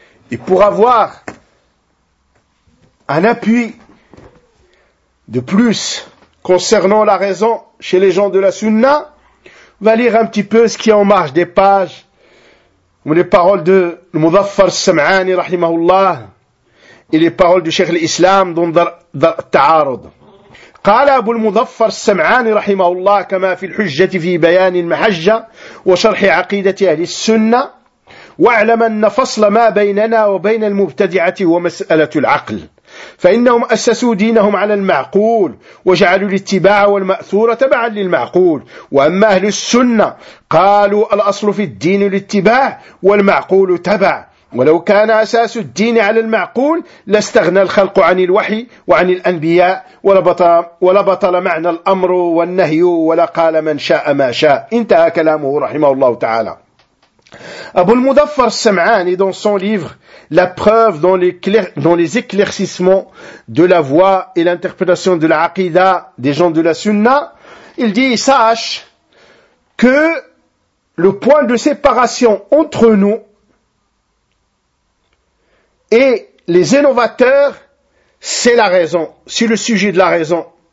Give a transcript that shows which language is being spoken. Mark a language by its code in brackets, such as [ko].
[fr] Et pour avoir un appui de plus concernant la raison chez les gens de la Sunna, on va lire un petit peu ce qui est en marge des pages, ou les paroles de Mudhaffar Sam'ani, rahimahullah, et les paroles du Cheikh l'Islam dans Dar al-Ta'arud. [ar] قال أبو المظفر السمعاني رحمه الله كما في الحجة في بيان المحجة وشرح عقيدة أهل السنة واعلم أن فصل ما بيننا وبين المبتدعة هو مسألة العقل فإنهم أسسوا دينهم على المعقول وجعلوا الاتباع والمأثور تبعا للمعقول وأما أهل السنة قالوا الأصل في الدين الاتباع والمعقول تبع ولو كان أساس الدين على المعقول لاستغنى الخلق عن الوحي وعن الأنبياء ولبطل معنى الأمر والنهي ولا قال من شاء ما شاء. انتهى كلامه رحمه الله تعالى. [fr] أبو المظفر السمعاني dans son livre La preuve dans les éclaircissements de la voie et l'interprétation de l'aqida des gens de la sunna, il dit, sache que le point de séparation entre nous et les innovateurs, c'est la raison, c'est le sujet de la raison.